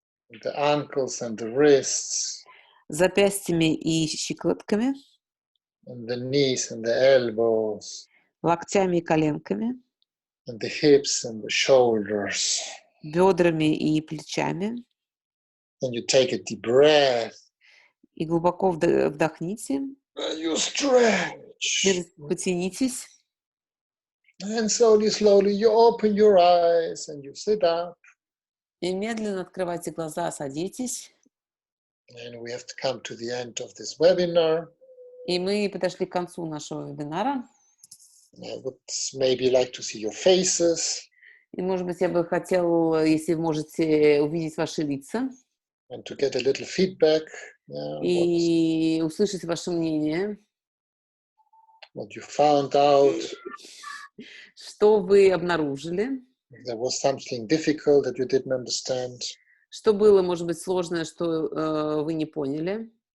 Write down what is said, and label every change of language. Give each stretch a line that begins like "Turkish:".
English: The ankles and the wrists,
Russian: запястьями и щиколотками,
English: and the knees and the elbows,
Russian: локтями и коленками,
English: and the hips and the shoulders.
Russian: бедрами и плечами.
English: And you take a deep breath.
Russian: И глубоко вдохните.
English: And you stretch.
Russian: Потянитесь.
English: And slowly, slowly, you open your eyes and you sit up.
Russian: И медленно открывайте глаза, садитесь.
English: And we have to come to the end of this webinar.
Russian: И мы подошли к концу нашего вебинара.
English: I would maybe like to see your faces.
Russian: И, может быть, я бы хотел, если можете, увидеть ваши лица.
English: And to get a little feedback.
Russian: И услышать ваше мнение.
English: What you found out.
Russian: Что вы обнаружили.
English: If there was something difficult that you didn't understand.
Russian: Что было, может быть, сложное, что вы не поняли.